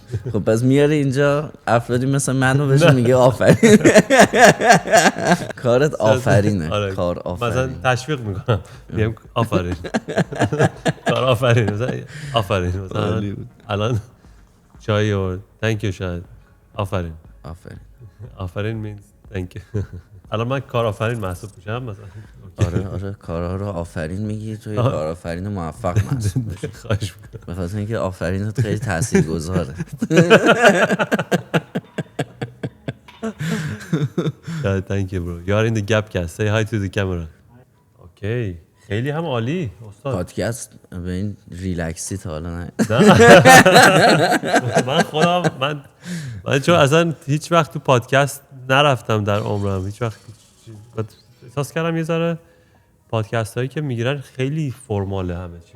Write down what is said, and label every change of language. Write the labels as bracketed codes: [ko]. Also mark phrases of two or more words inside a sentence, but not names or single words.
[fa] خب پس میاره اینجا افرادی مثل منو بهشون میگه آفرین. کارت آفرینه. کار آفرین. مثلا تشویق میکنم میگم آفرین. کار آفرین. آفرین. مثلا الان چای و [en] thank you [fa] شاید. آفرین. آفرین. [en] آفرین means thank you. [fa] الان من کارآفرین محسوب میشم مثلا. آره کارها رو آفرین میگی، توی کارآفرین موفق محسوب میشی. خواهش میکنم. به خاطر اینکه آفرینت خیلی تاثیرگذاره. [en] Thank you bro. You are in the Gapcast. Say hi to the camera. [fa] اوکی. خیلی هم عالی استاد. پادکست به این ریلکسی تا حالا نه. من خودم من چون اصلا هیچ وقت تو پادکست نرفتم در عمرم، هیچ وقت احساس کردم یه ذره پادکست هایی که میگیرن خیلی فرماله همه چی.